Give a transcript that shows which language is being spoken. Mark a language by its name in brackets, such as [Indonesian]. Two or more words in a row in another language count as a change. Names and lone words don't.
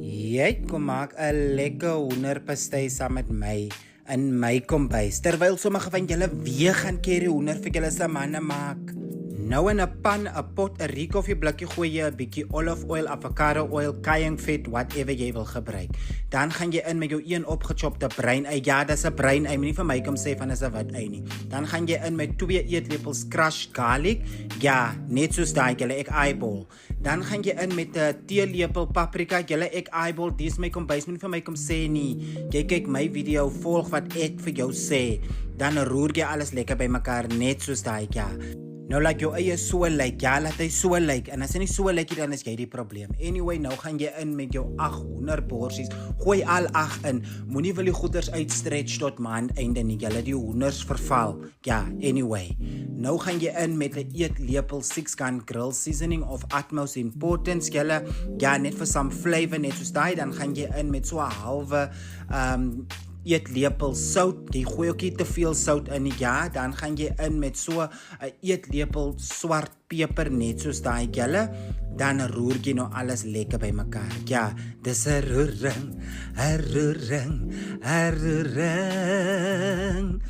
[Afrikaans] Jy kom maak 'n lekker hoenderpastei saam met my in my kombuis. Terwyl sommige van julle weer gaan curry hoender vir julle se manne maak. Nou in 'n pan, 'n pot, 'n riekoffie blikkie gooi jy 'n bietjie [English] olive oil, avocado oil, [Afrikaans] cayenne vet, whatever jy wil gebruik. Dan gaan jy in met jou een opgechopte bruin ei. Ja, dis 'n bruin ei, moenie vir my kom sê van is 'n wit ei nie. Dan gaan jy in met 2 eetlepels [English] crushed garlic. [Afrikaans] Ja, net soos daai julle ek eyeball. Dan gaan jy in met 'n teelepel paprika. Julle ek eyeball, dis my kombuis, moenie vir my kom sê nie. Jy kyk my video, volg wat ek vir jou sê. Dan roer jy alles lekker bymekaar net soos daai ja. Nou laat jou eie so lyk, ja, laat hy so lyk. En as hy nie so lyk nie, dan is jy die probleem. Anyway, nou gaan jy in met jou 8 hoenderborsies. Gooi al 8 in. Moenie wil die goeders uitstretch tot maand einde nie. Julle die hoenders verval. Ja, anyway. Nou gaan jy in met 'n eetlepel 6-gun [English] grill seasoning of utmost importance. [Afrikaans] Julle, ja, net vir [English] some flavor, [Afrikaans] net soos daai. Dan gaan jy in met so 'n halwe eetlepel sout. Jy gooi ook nie te veel sout in nie, ja. Dan gaan jy in met so 'n eetlepel swart peper net soos daai julle. Dan roer jy nou alles lekker bymekaar. Ja, dis 'n roering, 'n roering, 'n roering.